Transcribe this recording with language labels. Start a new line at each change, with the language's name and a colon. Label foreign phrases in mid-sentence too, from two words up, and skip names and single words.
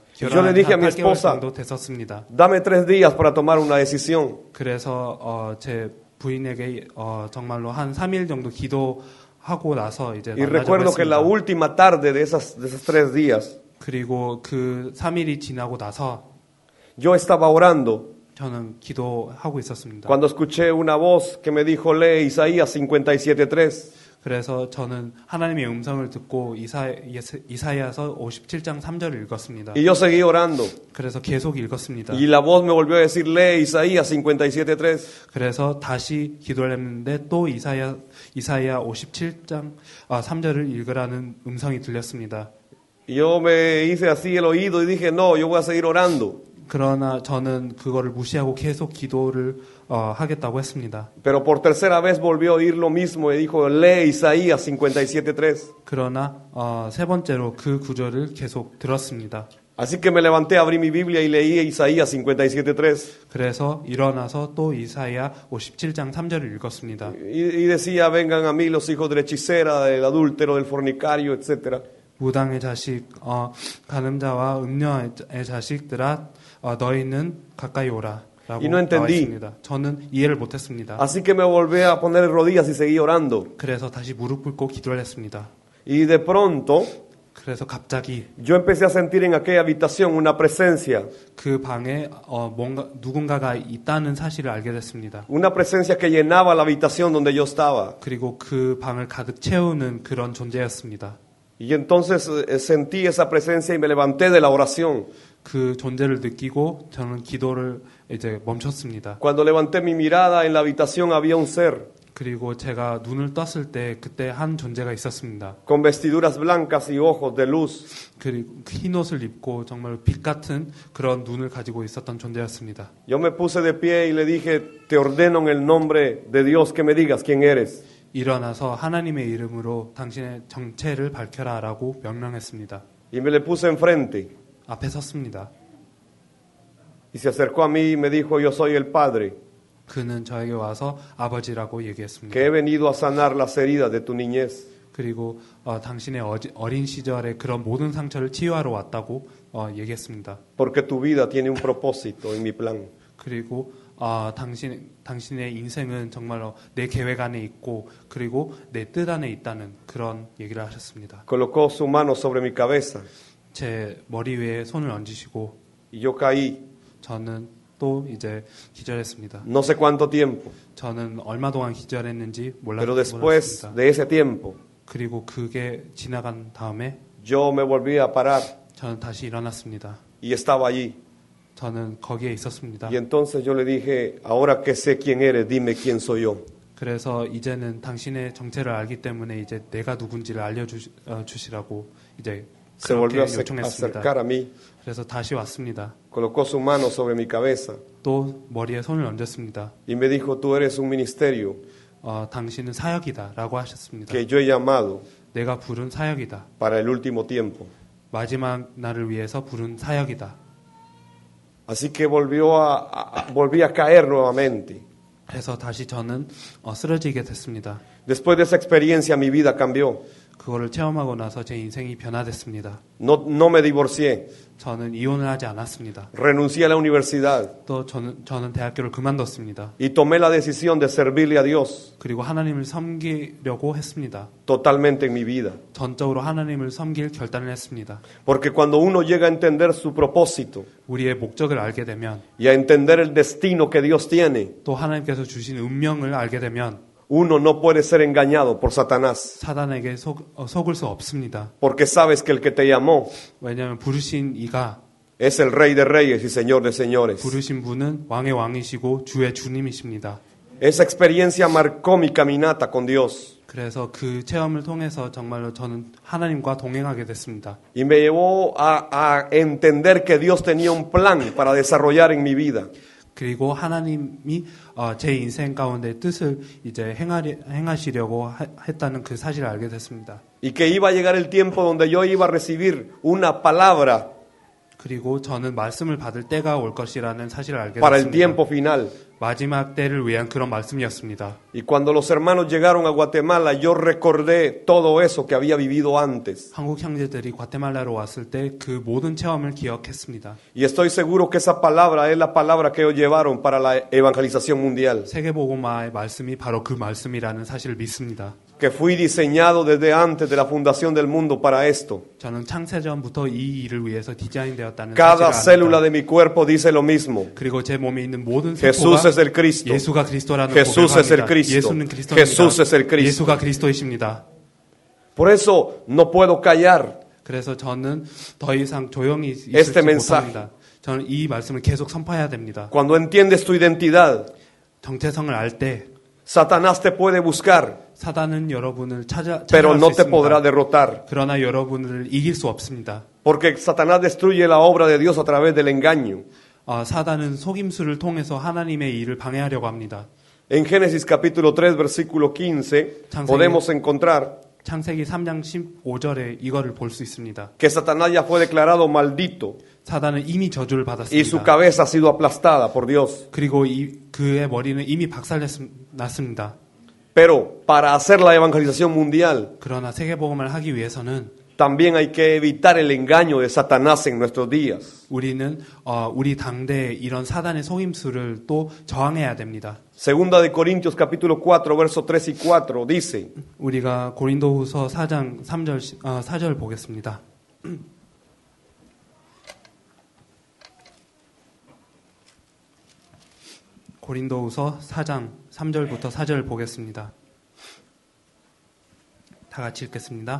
Spanish: Yo le dije a mi
Korean: 8개월
Spanish: esposa,
Korean: 정도 됐었습니다.
Spanish: dame 3 días para tomar una decisión.
Korean: 그래서 제 부인에게 정말로 한 3일 정도 기도하고 나서 이제
Spanish: Y
Korean: 만나자고
Spanish: recuerdo que la
Korean: 했습니다.
Spanish: última tarde de esos 3 días,
Korean: 그리고 그 3일이 지나고 나서
Spanish: yo estaba orando
Korean: 저는 기도하고 있었습니다.
Spanish: cuando escuché una voz que me dijo, lee Isaías 57:3.
Korean: 그래서 저는 하나님의 음성을 듣고 이사야서 57장 3절을 읽었습니다.
Spanish: Y yo seguí orando.
Korean: 그래서 계속 읽었습니다.
Spanish: Y la voz me volvió a decir, lee Isaías 57:3.
Korean: 그래서 다시 기도를 했는데 또 이사야 57장 3절을 읽으라는 음성이 들렸습니다.
Spanish: Y yo me hice así el oído y dije, no, yo voy a seguir orando.
Korean: 그러나 저는 그거를 무시하고 계속 기도를 하겠다고 했습니다.
Spanish: Pero por tercera vez volvió a oír lo mismo y dijo, lee Isaías 57:3.
Korean: 그러나 세 번째로 그 구절을 계속 들었습니다.
Spanish: Así que me levanté, abrí mi Biblia y leí Isaías 57:3.
Korean: 그래서 일어나서 또 이사야 57장 3절을 읽었습니다.
Spanish: Y decía, vengan a mí los hijos de la hechicera, del adúltero, del fornicario, etc.
Korean: 무당의 자식, 간음자와 음녀의 자식들아, 너희는 가까이 오라. 라고
Spanish: Y no
Korean: 나와
Spanish: entendí.
Korean: 있습니다. 저는 이해를 못했습니다.
Spanish: Así que me volví a poner de rodillas y seguí orando.
Korean: 그래서 다시 무릎 꿇고 기도를 했습니다.
Spanish: Y de pronto
Korean: 그래서 갑자기
Spanish: yo empecé a sentir en aquella habitación una presencia.
Korean: 그 방에 뭔가 누군가가 있다는 사실을 알게 됐습니다.
Spanish: Una presencia que llenaba la habitación donde yo estaba.
Korean: 그리고 그 방을 가득 채우는 그런 존재였습니다.
Spanish: Y entonces sentí esa presencia y me levanté de la oración.
Korean: 그 존재를 느끼고 저는 기도를 이제 멈췄습니다.
Spanish: Cuando levanté mi mirada en la habitación había un ser
Korean: 그리고 제가 눈을 떴을 때 그때 한 존재가 있었습니다.
Spanish: con vestiduras blancas y ojos de luz.
Korean: 그리고 흰 옷을 입고 정말 빛 같은 그런 눈을 가지고 있었던 존재였습니다.
Spanish: Yo me puse de pie y le dije, te ordeno en el nombre de Dios que me digas quién eres.
Korean: 일어나서 하나님의 이름으로 당신의 정체를 밝혀라라고 명령했습니다.
Spanish: Y me le puse enfrente.
Korean: 앞에 섰습니다.
Spanish: Y se acercó a mí y me dijo, yo soy el Padre,
Korean: 그는 저에게 와서 아버지라고 얘기했습니다.
Spanish: que he venido a sanar las heridas de tu niñez.
Korean: 그리고 당신의 어린 시절의 그런 모든 상처를 치유하러 왔다고 얘기했습니다.
Spanish: Porque tu vida tiene un propósito en mi plan.
Korean: 그리고 당신의 인생은 정말로 내 계획 안에 있고 그리고 내 뜻 안에 있다는 그런 얘기를 하셨습니다.
Spanish: Colocó su mano sobre mi cabeza
Korean: 제 머리 위에 손을 얹으시고
Spanish: y yo caí.
Korean: 저는 또 이제 기절했습니다.
Spanish: No sé cuánto tiempo,
Korean: 저는 얼마 동안 기절했는지
Spanish: pero después
Korean: 몰랐습니다.
Spanish: de ese tiempo,
Korean: 그리고 그게 지나간 다음에
Spanish: yo me volví a parar
Korean: 저는 다시 일어났습니다.
Spanish: y estaba allí.
Korean: 저는 거기에 있었습니다.
Spanish: Y entonces yo le dije, ahora que sé quién eres, dime quién soy yo.
Korean: 그래서 이제는 당신의 정체를 알기 때문에 이제 내가 누군지를 알려주시라고 이제
Spanish: Se volvió
Korean: 그렇게
Spanish: a
Korean: 요청했습니다.
Spanish: acercar a mí,
Korean: 그래서 다시 왔습니다.
Spanish: colocó su mano sobre mi cabeza
Korean: 또 머리에 손을 얹었습니다.
Spanish: y me dijo, tú eres un ministerio
Korean: 당신은 사역이다라고 하셨습니다.
Spanish: que yo he llamado
Korean: 내가 부른 사역이다.
Spanish: para el último tiempo.
Korean: 마지막 날을 위해서 부른 사역이다.
Spanish: Así que volví a caer nuevamente.
Korean: 그래서 다시 저는 쓰러지게 됐습니다.
Spanish: Después de esa experiencia mi vida cambió.
Korean: 그거를 체험하고 나서 제 인생이 변화됐습니다.
Spanish: No me divorcié.
Korean: 저는 이혼을 하지 않았습니다.
Spanish: Renuncié a la universidad
Korean: 또 저는 대학교를 그만뒀습니다.
Spanish: y tomé la decisión de servirle a Dios
Korean: 그리고 하나님을 섬기려고 했습니다.
Spanish: totalmente en mi vida.
Korean: 전적으로 하나님을 섬길 결단을 했습니다.
Spanish: Porque cuando uno llega a entender su propósito
Korean: 우리의 목적을 알게 되면
Spanish: y a entender el destino que Dios tiene,
Korean: 또 하나님께서 주신 운명을 알게 되면
Spanish: uno no puede ser engañado por Satanás.
Korean: 사단에게 속을 수 없습니다.
Spanish: Porque sabes que el que te llamó
Korean: 왜냐하면 부르신 이가
Spanish: es el Rey de Reyes y Señor de Señores.
Korean: 부르신 분은 왕의 왕이시고 주의 주님이십니다.
Spanish: Esa experiencia marcó mi caminata con Dios
Korean: 그래서 그 체험을 통해서 정말로 저는 하나님과 동행하게 됐습니다.
Spanish: y me llevó a entender que Dios tenía un plan para desarrollar en mi vida.
Korean: 그리고 하나님이 제 인생 가운데 뜻을 이제 행하시려고 했다는 그 사실을 알게 됐습니다.
Spanish: Y que iba a llegar el tiempo donde yo iba a recibir una palabra
Korean: 그리고 저는 말씀을 받을 때가 올 것이라는 사실을 알게
Spanish: para el
Korean: 됐습니다.
Spanish: tiempo final.
Korean: 마지막 때를 위한 그런 말씀이었습니다.
Spanish: Y cuando los hermanos llegaron a Guatemala, yo recordé todo eso que había vivido antes.
Korean: 한국 형제들이 과테말라로 왔을 때 그 모든 체험을 기억했습니다.
Spanish: Y estoy seguro que esa palabra es la palabra que ellos llevaron para la evangelización mundial.
Korean: 세계복음화의 말씀이 바로 그 말씀이라는 사실을 믿습니다.
Spanish: Que fui diseñado desde antes de la fundación del mundo para esto.
Korean: 저는 창세전부터 이 일을 위해서 디자인되었다는
Spanish: Cada
Korean: 사실을
Spanish: célula
Korean: 압니다.
Spanish: de mi cuerpo dice lo mismo.
Korean: 그리고 제 몸에 있는 모든
Spanish: Jesús
Korean: 세포가
Spanish: es el Cristo.
Korean: 예수가 그리스도라는
Spanish: Jesús es el
Korean: 고백합니다.
Spanish: Cristo.
Korean: 예수는 그리스도입니다.
Spanish: Jesús es el Cristo.
Korean: 예수가 그리스도이십니다.
Spanish: Por eso no puedo callar
Korean: 그래서 저는 더 이상 조용히
Spanish: este
Korean: 있지
Spanish: mensaje.
Korean: 못합니다. 저는 이 말씀을 계속 선포해야 됩니다.
Spanish: Cuando entiendes tu identidad,
Korean: 정체성을 알 때
Spanish: Satanás te puede buscar,
Korean: 사단은 여러분을
Spanish: pero
Korean: 찾아갈
Spanish: no
Korean: 수
Spanish: te podrá
Korean: 있습니다.
Spanish: derrotar.
Korean: 그러나 여러분을 이길 수 없습니다.
Spanish: Porque Satanás destruye la obra de Dios a través del engaño.
Korean: 사단은 속임수를 통해서 하나님의 일을 방해하려고 합니다.
Spanish: En Génesis capítulo 3, versículo 15,
Korean: 창세기.
Spanish: podemos encontrar
Korean: 창세기 3장 15절에 이거를 볼 수 있습니다.
Spanish: que Satanás ya fue declarado maldito
Korean: 사단은 이미 저주를
Spanish: y su
Korean: 받았습니다.
Spanish: cabeza ha sido aplastada por Dios.
Korean: 그리고 그의 머리는 이미 박살났습니다.
Spanish: Pero para hacer la evangelización mundial,
Korean: 그러나 세계복음을 하기 위해서는
Spanish: también hay que evitar el engaño de Satanás en nuestros días.
Korean: 우리는 우리 당대에 이런 사단의 속임수를 또 저항해야 됩니다.
Spanish: Segunda de Corintios capítulo 4, versos 3 y 4 dice,
Korean: 우리가 고린도후서 4장 4절 보겠습니다. 고린도후서 4장 3절부터 4절 보겠습니다. 다 같이 읽겠습니다.